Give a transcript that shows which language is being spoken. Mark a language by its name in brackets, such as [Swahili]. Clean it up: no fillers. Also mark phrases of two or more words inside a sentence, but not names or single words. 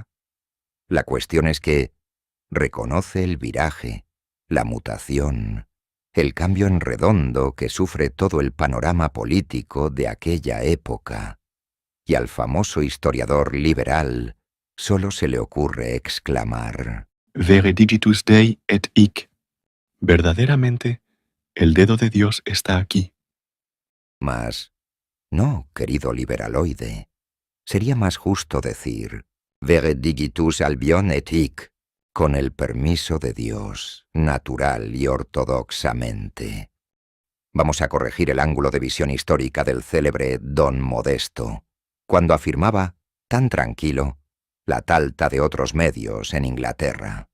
[Spanish] La cuestión es que reconoce el viraje, la mutación, el cambio en redondo que sufre todo el panorama político de aquella época, y al famoso historiador liberal solo se le ocurre exclamar: [Latin] Vere digitus Dei et hic. [Spanish] Verdaderamente, el dedo de Dios está aquí. Mas, no, querido liberaloide, sería más justo decir: [Latin] Vere digitus Albion et hic, [Spanish] con el permiso de Dios, natural y ortodoxamente. Vamos a corregir el ángulo de visión histórica del célebre Don Modesto, cuando afirmaba, tan tranquilo, la talta de otros medios en Inglaterra.